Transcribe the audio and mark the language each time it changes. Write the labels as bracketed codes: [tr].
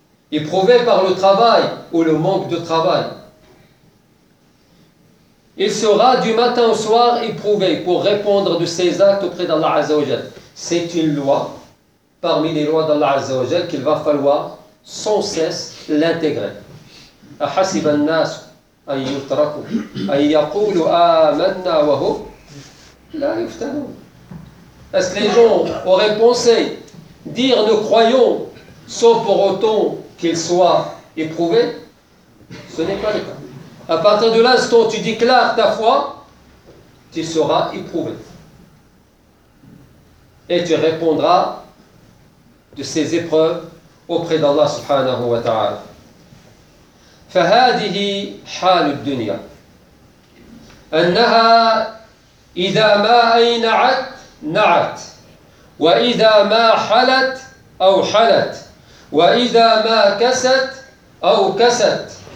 [fr] Éprouvé par le travail ou le manque de travail. Il sera du matin au soir éprouvé pour répondre de ses actes auprès d'Allah Azza wa Jal. C'est une loi parmi les lois d'Allah Azza wa Jal qu'il va falloir sans cesse l'intégrer. [ar] أحسب الناس أن يتركوا أن يقولوا آمنا وهم لا يفتنون. [fr] Est-ce que les gens auraient pensé dire nous croyons sans pour autant qu'ils soient éprouvés? Ce n'est pas le cas. À partir de l'instant où tu déclares ta foi, tu seras éprouvé. Et tu répondras de ces épreuves auprès d'Allah subhanahu wa ta'ala. [ar] فهذه حال الدنيا أنها إذا ما أينعت نعت، وإذا ما حلت أو حلت، وإذا ما كست أو كست.